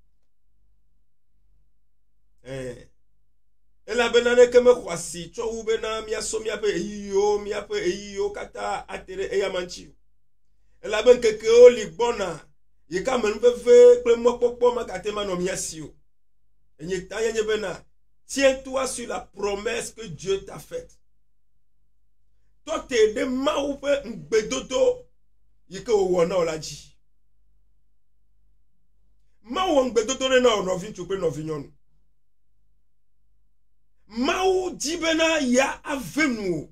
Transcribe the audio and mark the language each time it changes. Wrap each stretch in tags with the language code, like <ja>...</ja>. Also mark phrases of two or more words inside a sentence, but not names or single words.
<ee>Elabena neke mexɔ asi tsɔ wu bena míasɔ míaƒe eyiyiwo katã ate ɖe eyama ŋuti o. Elabe ŋkekewo li gbɔna, yi ke amenuveve kple mɔkpɔkpɔ magate manɔ mía si o. Enye ta nye bena,</ee> <fr>tiens-toi sur la promesse que Dieu t'a faite.</fr> <ee>Tɔte ɖe Mawu ƒe ŋugbedodo yi ke wòwɔ na wo la dzi. Mawu wɔ ŋugbedodo ɖe na wo nɔvi ŋutsu kple nɔvi nyɔnu. Mawu di bena ya ave nu o.</ee>